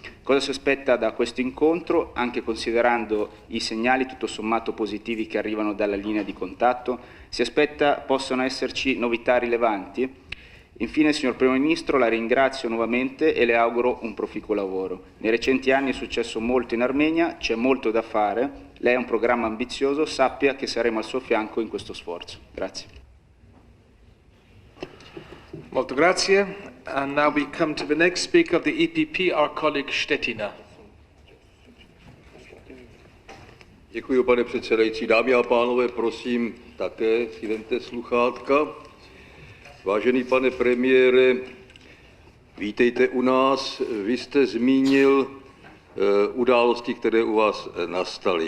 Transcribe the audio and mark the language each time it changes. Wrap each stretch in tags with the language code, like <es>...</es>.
<it>Cosa si aspetta da questo incontro, anche considerando i segnali tutto sommato positivi che arrivano dalla linea di contatto? Si aspetta possano esserci novità rilevanti? Infine, signor Primo Ministro, la ringrazio nuovamente e le auguro un proficuo lavoro. Nei recenti anni è successo molto in Armenia, c'è molto da fare, lei ha un programma ambizioso, sappia che saremo al suo fianco in questo sforzo. Grazie. Molto grazie.</it> <en>And now we come to the next speaker of the EPP, our colleague Štětina.</en> <cs>Děkuji, pane předsedající. Dámy a pánové, prosím, také si vemte sluchátka. Vážený pane premiére, vítejte u nás. Vy jste zmínil události, které u vás nastaly.</cs>